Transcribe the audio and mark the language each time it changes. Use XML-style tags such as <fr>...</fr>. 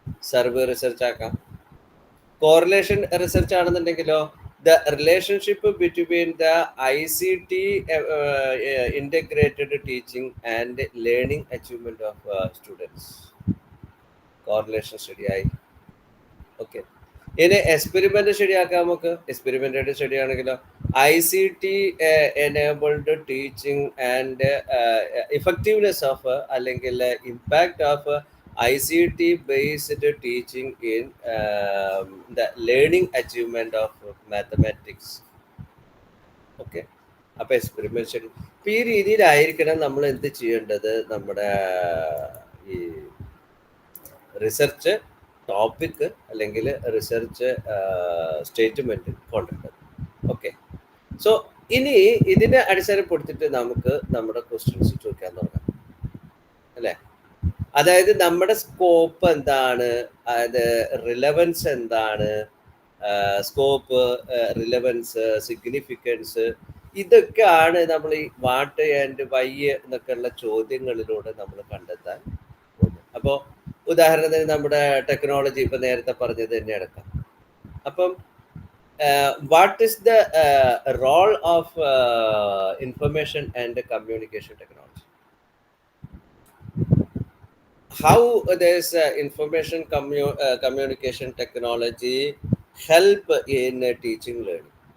<ml>Survey research ആക്കാം. Correlation research ആണെന്നുണ്ടെങ്കിലോ</ml> <en>the relationship between the ICT integrated teaching and learning achievement of students. Correlation study ആയി.</en> <ml>Okay, ഇനി experiment ശരിയാക്കാം നമുക്ക്. Experimented study ആണെങ്കിലോ</ml> <en>ICT enabled teaching and effectiveness of അല്ലെങ്കിൽ impact of ICT based teaching in the learning achievement of mathematics.</en> <ml>Okay, അപ്പൊ experiment study ഇപ്പൊ ഈ രീതിയിലായിരിക്കണം നമ്മൾ എന്ത് ചെയ്യേണ്ടത്, നമ്മുടെ ഈ റിസർച്ച് ടോപ്പിക് അല്ലെങ്കിൽ റിസർച്ച് സ്റ്റേറ്റ്മെന്റ് കൊണ്ടുവരുന്നത്. ഓക്കെ, സോ ഇനി ഇതിനെ അടിസ്ഥാനപ്പെടുത്തിയിട്ട് നമുക്ക് നമ്മുടെ ക്വസ്റ്റ്യൻസ് ചോദിക്കാൻ തുടങ്ങാം അല്ലേ? അതായത് നമ്മുടെ സ്കോപ്പ് എന്താണ്, അതായത് റിലവൻസ് എന്താണ്, സ്കോപ്പ്, റിലവൻസ്, സിഗ്നിഫിക്കൻസ്, ഇതൊക്കെയാണ് നമ്മൾ ഈ വാട്ട് ആൻഡ് വൈ എന്നൊക്കെയുള്ള ചോദ്യങ്ങളിലൂടെ നമ്മൾ കണ്ടെത്താൻ പോകുന്നത്. അപ്പോൾ ഉദാഹരണത്തിന് നമ്മുടെ ടെക്നോളജി ഇപ്പം നേരത്തെ പറഞ്ഞത് തന്നെ എടുക്കാം.</ml> <en>അപ്പം what is the role of information and communication technology? How this information communication technology help in teaching learning?</en>